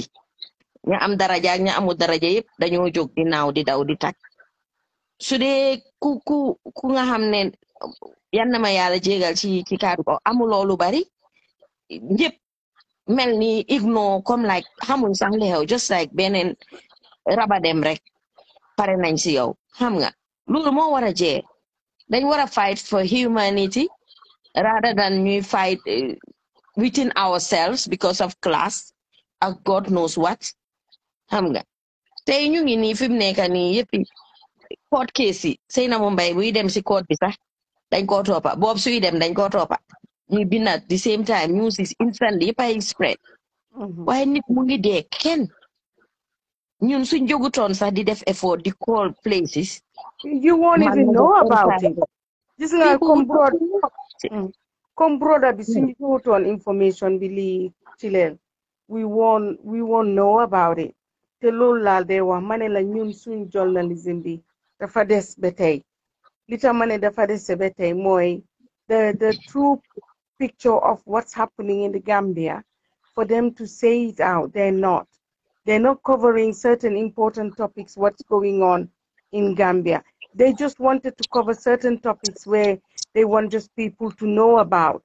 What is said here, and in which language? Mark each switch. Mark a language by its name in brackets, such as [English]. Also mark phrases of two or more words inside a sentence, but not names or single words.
[Wolof] ña am daraja ak ña amul daraja yëpp dañoo jóg di naaw di daw di tag su dee ku nga xam ne yan na ma yàlla jégal ci kàddu ko amuloo lu bari ñëpp mel ni ignore comme like xamuñ sax li xew just like beneen rabadem rek pare nañ si yow xam nga loolu moo war a jee dañ war a [English] fight for humanity rather than [Wolof] ñuy fight [English] within ourselves because of class [Wolof] ak [English] God knows what [Wolof] xam nga tey ñu ngi nii fi mu nekk nii yëpp court case yi Sainabou Mbye buy dem si court bi sax dañ koo toppa boobu suy dem dañ koo toppa ñuy bind [English] at the same time news is instantly [Wolof] yëpp ay spread waaye nit mu ngi dee kenn ñun suñ jógutoon sax di def effort di call places [English] you won't even know about it [Wolof] gis nga comme brother bi suñu jógutoon information bi lii ci leen [English] we won't know about it [Wolof] te loolu laal day wax ma ne la ñun suñ journalism bi dafa des ba tey li tax ma ne dafa des ba tey mooy [English] the true picture of what's happening in the Gambia for them to say it out. They're not covering certain important topics, what's going on in Gambia. They just wanted to cover certain topics where they want just people to know about.